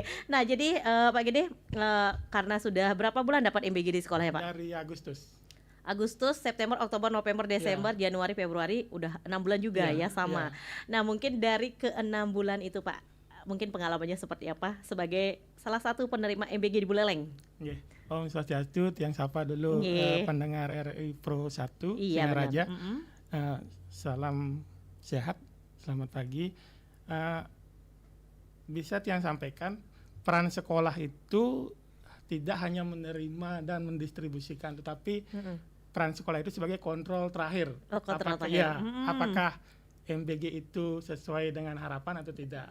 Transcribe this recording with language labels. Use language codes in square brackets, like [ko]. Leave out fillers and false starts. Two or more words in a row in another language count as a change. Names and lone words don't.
[id] Nah jadi Pak Gede karena sudah berapa bulan dapat MBG di sekolah ya Pak? Dari Agustus, September, Oktober, November, Desember, Januari, Februari, udah 6 bulan juga ya sama. Nah mungkin dari ke-6 bulan itu Pak, mungkin pengalamannya seperti apa sebagai salah satu penerima MBG di Buleleng? [ban] Om Swastiastu, [id] Tiang Sapa dulu pendengar RRI Pro 1 Singaraja. Salam sehat, selamat pagi. Bisa Tiang sampaikan, peran sekolah itu tidak hanya menerima dan mendistribusikan, tetapi peran sekolah itu sebagai kontrol terakhir. Apakah MBG itu sesuai dengan harapan atau tidak?